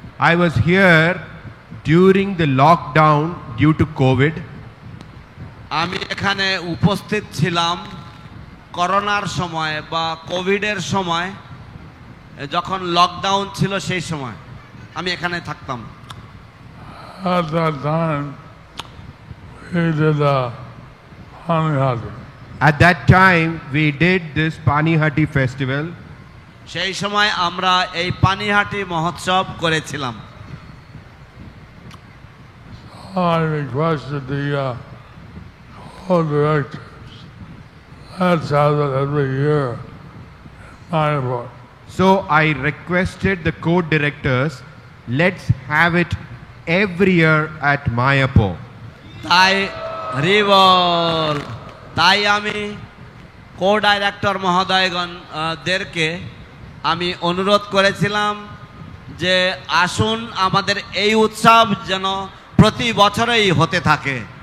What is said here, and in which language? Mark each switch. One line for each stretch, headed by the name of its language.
English: I was here during the lockdown due to COVID.
Bangla: আমি এখানে উপস্থিত ছিলাম করোনার সময় বা কোভিডের সময়, যখন লকডাউন ছিল সেই সময় আমি এখানে থাকতাম।
English: At that time, we did Panihati. At that time we did this Panihati festival.
Bangla: সেই সময় আমরা এই পানিহাটি মহোৎসব করেছিলাম।
English: I requested the co-directors. Let's have it every year in Mayapur. So I requested the co-directors, let's have it every year at Mayapur.
Bangla: তাই হরি বল, তাই আমি কো-ডাইরেক্টর মহোদয়গণ দেরকে আমি অনুরোধ করেছিলাম যে আসুন আমাদের এই উৎসব যেন প্রতি বছরেই হতে থাকে।